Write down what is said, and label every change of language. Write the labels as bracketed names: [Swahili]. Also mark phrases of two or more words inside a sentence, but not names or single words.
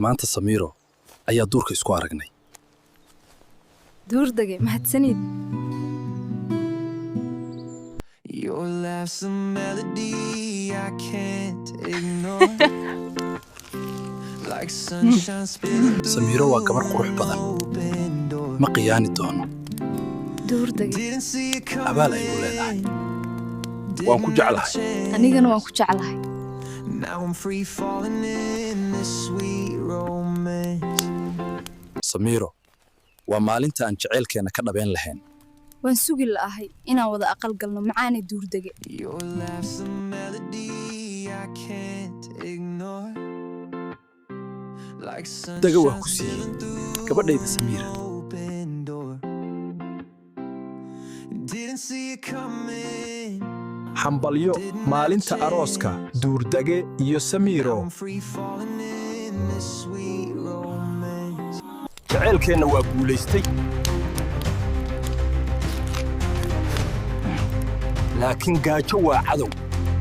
[Somali] maanta Samiiro ayaa duurka isku aragnay. Duurdage mahadsanid. [English] Your laugh's a melody I can't ignore. Like sunshine spilling through [Somali] Samiiro waa gabar qurux badan. [English] open door. [Somali] Ma qiyaani doono. Duurdage [English] Didn't see it coming. [Somali] Abaal ay u leedahay. Waan ku jeclahay. anigana waan ku jeclahay. [English] Now I'm free falling in this sweet romance. [Somali] Samiiro waa maalinta aan jaceylkeena ka dhabeyn lahayn. Waan sugi la'ahay inaan wada aqal galno macaane duurdage. [English] Your laugh's a melody I can't ignore. Like [Somali] Daga waa [English] sunshine [Somali] ku siiyey. [English] spilling through [Somali] Gabadhayda Samiira. [English] open door. Didn't see it coming. [Somali] Hambalyo maalinta arooska Duurdage iyo Samiiro. [English] I'm free falling in this sweet romance. [Somali] Jaceylkeena waa guulaystay. Laakiin gaajo waa cadow.